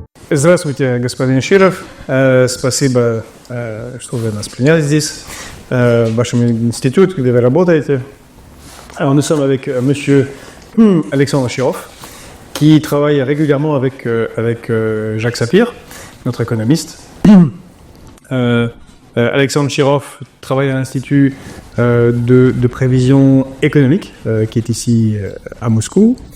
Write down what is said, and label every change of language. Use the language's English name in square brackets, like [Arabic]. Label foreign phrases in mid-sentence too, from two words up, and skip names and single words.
[Russian] Здравствуйте, господин Chirov. Спасибо, что вы нас приняли здесь, в вашем институте, где вы работаете. [French] Alors, nous sommes avec monsieur Alexandre Chirov, qui travaille régulièrement avec Jacques Sapir, notre économiste. Alexandre Chirov travaille à l'Institut de prévision économique, qui est ici à Moscou.